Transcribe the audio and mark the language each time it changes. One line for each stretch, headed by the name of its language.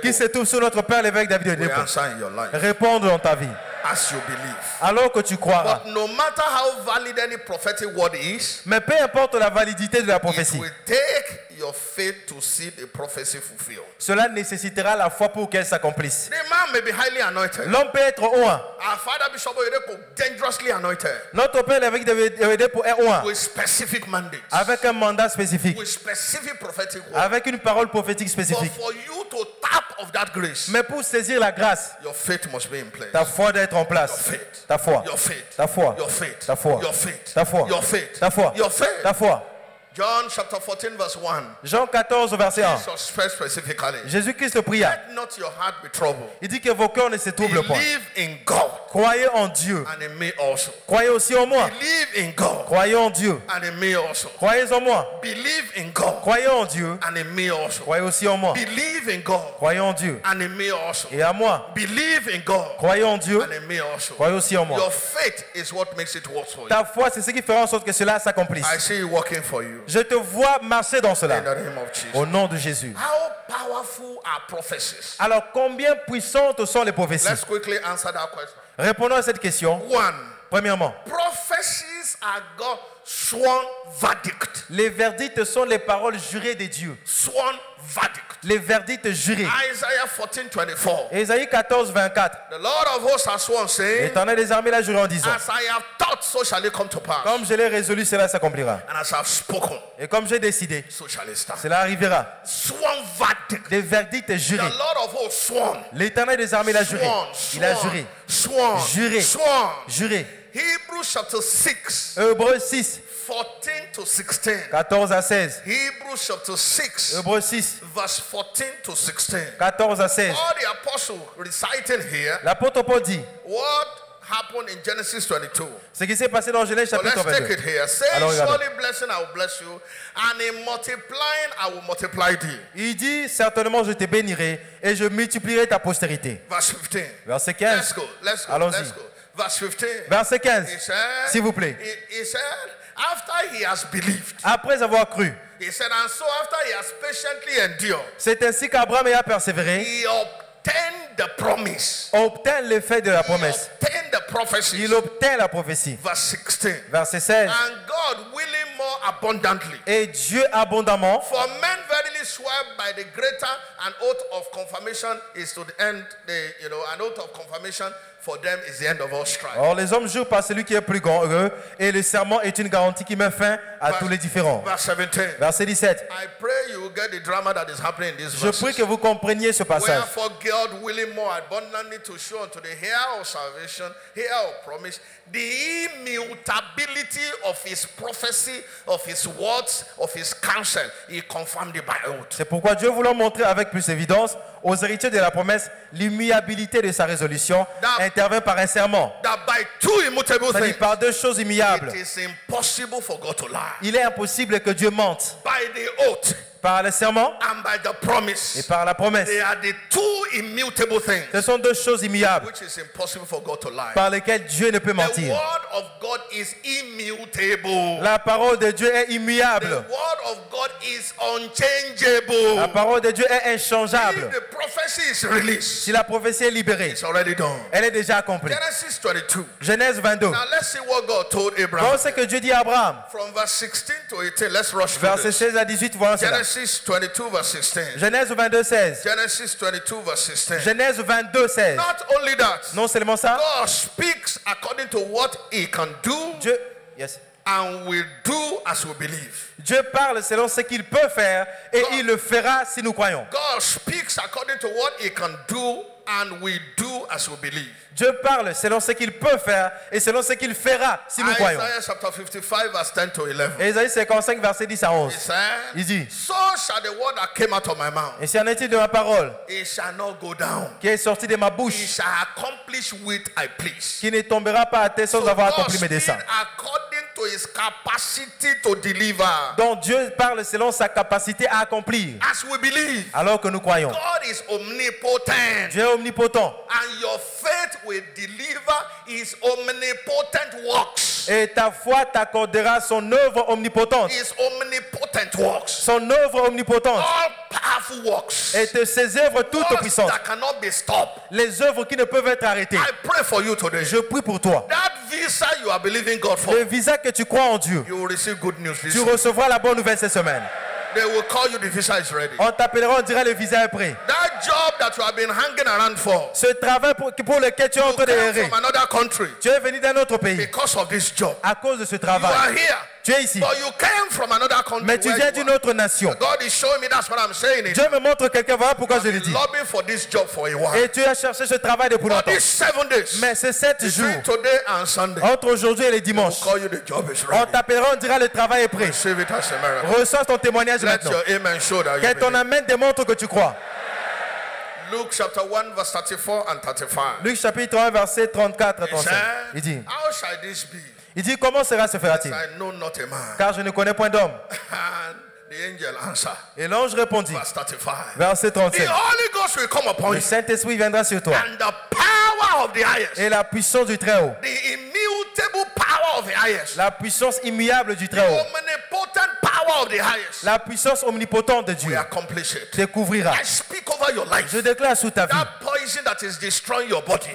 French: qui se trouve sur notre Père l'évêque David
English: will Oyedepo answer in your life
French: répondre dans ta vie.
English: as you believe.
French: Alors que tu croiras.
English: But no matter how valid any prophetic word is,
French: Mais peu importe la validité de la
English: it
French: prophétie,
English: will take your faith to see the prophecy fulfilled.
French: cela nécessitera la foi pour qu'elle s'accomplisse.
English: The man may be highly anointed.
French: L'homme peut être oint.
English: Our father Bishop Oyedepo dangerously anointed
French: Notre Père l'évêque David Oyedepo est oint
English: with specific mandates,
French: avec un mandat spécifique,
English: with specific prophetic word.
French: avec une parole prophétique
English: But
French: spécifique.
English: for you to tap of that grace,
French: Mais pour saisir la grâce,
English: your faith must be in place.
French: ta foi doit être en place.
English: Your faith.
French: Ta foi.
English: Your faith.
French: Ta foi.
English: Your faith.
French: Ta foi.
English: Your faith.
French: Ta foi.
English: Your faith.
French: Ta foi.
English: Your faith.
French: Ta foi.
English: John chapter 14 verse 1.
French: Jean 14, verset 1.
English: Jesus prayed specifically.
French: Jésus-Christ pria.
English: Let not your heart be troubled.
French: Il dit que vos cœurs ne se troublent point.
English: Believe in God
French: Croyez en Dieu.
English: and in me also.
French: Croyez aussi en moi.
English: Believe in God
French: Croyez en Dieu.
English: and in me also.
French: Croyez en moi.
English: Believe in God
French: Croyez en Dieu.
English: and in me also.
French: Croyez aussi en moi.
English: Believe in God
French: Croyez en Dieu.
English: and in me also.
French: Et à moi.
English: Believe in God
French: Croyez en Dieu.
English: and in me also.
French: Croyez aussi en moi.
English: Your faith is what makes it work for you.
French: Ta foi, c'est ce qui fera en sorte que cela s'accomplisse.
English: I see it working for you.
French: Je te vois marcher dans cela.
English: In the name of Jesus.
French: Au nom de Jésus.
English: How powerful are prophecies?
French: Alors, combien puissantes sont les prophéties?
English: Let's quickly answer that question.
French: Répondons à cette question.
English: One.
French: Premièrement,
English: Prophecies are God's sworn verdict.
French: les verdicts sont les paroles jurées de Dieu.
English: Sworn verdict.
French: Les verdicts jurés.
English: Isaiah 14:24.
French: Ésaïe 14, 24.
English: The Lord of hosts has sworn, saying,
French: L'Éternel des armées l'a juré en disant,
English: as I have thought, so shall it come to pass.
French: comme je l'ai résolu, cela s'accomplira.
English: And as I have spoken,
French: Et comme j'ai décidé,
English: so shall it stand.
French: cela arrivera.
English: Sworn verdict.
French: Des verdicts
English: The
French: jurés.
English: Lord of hosts sworn.
French: L'Éternel des armées l'a juré.
English: Sworn,
French: Il a
English: sworn,
French: juré.
English: sworn,
French: Juré.
English: sworn.
French: Juré.
English: Hebrews chapter 6,
French: Hébreux 6,
English: 14 to 16.
French: 14 à 16.
English: Hebrews chapter 6,
French: Hébreux 6,
English: verse 14 to 16.
French: 14 à 16.
English: All the apostles reciting here
French: L'apôtre Paul dit,
English: what happened in Genesis 22.
French: ce qui s'est passé dans Genèse
English: So
French: chapitre
English: let's take it
French: 22.
English: here. Saying,
French: Alors, regardez.
English: surely blessing I will bless you, and in multiplying I will multiply thee.
French: Il dit, certainement je te bénirai et je multiplierai ta postérité.
English: Verse 15.
French: Verset
English: Let's
French: 15.
English: go, let's go,
French: Allons-y.
English: let's go. Verse 15.
French: Verset 15.
English: He said,
French: S'il vous plaît.
English: he said, after he has believed,
French: Après avoir cru,
English: he said, and so after he has patiently endured,
French: c'est ainsi qu'Abraham ayant persévéré,
English: he obtained the promise.
French: obtint l'effet de la promesse.
English: Obtained the prophecy.
French: Il obtint la prophétie.
English: Verse 16.
French: Verset 16.
English: And God willing more abundantly.
French: Et Dieu abondamment,
English: For men verily swear by the greater, an oath of confirmation is to the end, an oath of confirmation for them is the end of all strife.
French: or les hommes jurent par celui qui est plus grand eux, et le serment est une garantie qui met fin à tous les différends.
English: Verse 17.
French: Verset 17.
English: I pray you will get the drama that is happening in this
French: Je
English: verse.
French: prie que vous compreniez ce passage.
English: Wherefore God willing more abundantly to show unto the heir of salvation, heir of promise, the immutability of his prophecy, of his words, of his counsel, he confirmed it by oath.
French: C'est pourquoi Dieu voulant montrer avec plus d'évidence aux héritiers de la promesse l'immuabilité de sa résolution intervient par un serment.
English: That by two immutable
French: C'est-à-dire
English: things,
French: par deux choses immuables.
English: it is impossible for God to lie.
French: Il est impossible que Dieu mente.
English: By the oath
French: Par le serment
English: and by the promise,
French: et par la promesse.
English: they are the two immutable things
French: Ce sont deux choses immuables
English: which is impossible for God to lie.
French: par lesquelles Dieu ne peut
English: The
French: mentir.
English: word of God is immutable.
French: La parole de Dieu est
English: The
French: immuable.
English: word of God is unchangeable.
French: La parole de Dieu est inchangeable.
English: If the prophecy is released,
French: Si la prophétie est libérée,
English: it's already done.
French: elle est déjà accomplie.
English: Genesis 22.
French: Genèse 22.
English: Now let's see what God told Abraham.
French: Voici ce que Dieu dit à Abraham.
English: From verse 16 to 18, let's rush through
French: Verset
English: this.
French: 16 à 18, voilà cela.
English: Genesis 22 verse 16.
French: Genèse 22, 16.
English: Genesis 22 verse 16.
French: Genèse 22, 16.
English: Not only that,
French: Non seulement ça,
English: God speaks according to what he can do
French: Dieu,
English: yes. and will do as we believe.
French: Dieu parle selon ce qu'il peut faire et il le fera si nous croyons.
English: God speaks according to what he can do and will do as we believe.
French: Dieu parle selon ce qu'il peut faire et selon ce qu'il fera si nous croyons.
English: Isaiah chapter 55 verse 10 to 11.
French: Ésaïe 55, verset 10 à 11.
English: He said,
French: Il dit,
English: so shall the word that came out of my mouth,
French: et si en est-il de ma parole
English: it shall not go down.
French: qui est sortie de ma
English: He
French: bouche,
English: shall accomplish with I please.
French: qui ne tombera pas à terre sans
English: So
French: avoir
English: God
French: accompli mes
English: speaks
French: desseins.
English: according to his capacity to deliver.
French: Donc Dieu parle selon sa capacité à accomplir.
English: As we believe,
French: Alors que nous croyons.
English: God is omnipotent.
French: Dieu est omnipotent.
English: And your faith will deliver his omnipotent works.
French: Et ta foi t'accordera son œuvre omnipotente.
English: His omnipotent works.
French: Son œuvre omnipotente.
English: All powerful works.
French: Et de ses œuvres toutes
English: Works
French: puissantes.
English: that cannot be stopped.
French: Les œuvres qui ne peuvent être arrêtées.
English: I pray for you today.
French: Je prie pour toi.
English: That visa you are believing God for,
French: Le visa que tu crois en Dieu,
English: you will receive good news this
French: tu
English: week.
French: recevras la bonne nouvelle cette semaine.
English: They will call you, the visa is ready.
French: On t'appellera, on dira le visa est prêt.
English: That job that you have been hanging around for,
French: Ce travail pour lequel tu es en
English: you
French: train de
English: came
French: errer,
English: from another country
French: tu es venu d'un autre pays
English: because of this job.
French: à cause de ce
English: You
French: travail.
English: are here,
French: Tu es ici,
English: but you came from another country.
French: mais tu
English: where
French: viens
English: you
French: d'une
English: are.
French: autre nation.
English: God is showing me, that's what I'm saying. It.
French: Dieu me montre quelqu'un, voilà pourquoi je le dis.
English: Lobbying for this job for a while.
French: Et tu as cherché ce travail depuis
English: For
French: longtemps.
English: these 7 days,
French: Mais ces 7 jours,
English: between today and Sunday,
French: entre aujourd'hui et le dimanche,
English: call you, the job is
French: on
English: ready.
French: t'appellera, on dira le travail est prêt.
English: Receive it as a miracle.
French: Reçois ton témoignage
English: Let
French: maintenant.
English: your amen show that
French: Que
English: you
French: ton
English: believe.
French: amen démontre que tu crois.
English: Luke chapter 1 verse 34 and 35.
French: Luc chapitre 1, verset 34 à
English: He
French: 35. Il dit,
English: said, how shall this be?
French: comment cela se fera-t-il?
English: I know not a man.
French: Car je ne connais point d'homme.
English: And the angel answered,
French: Et l'ange répondit,
English: verse 35.
French: verset
English: The
French: 37.
English: Holy Ghost will come upon
French: Le
English: you,
French: Saint-Esprit viendra sur toi.
English: and the power of the highest,
French: Et la puissance du Très-Haut,
English: the immutable power of the highest,
French: la puissance immuable du
English: the
French: Très-Haut,
English: omnipotent power of of the highest
French: La puissance omnipotente de Dieu
English: will accomplish it.
French: découvrira.
English: I speak over your life.
French: Je déclare sous ta vie
English: That poison that is destroying your body.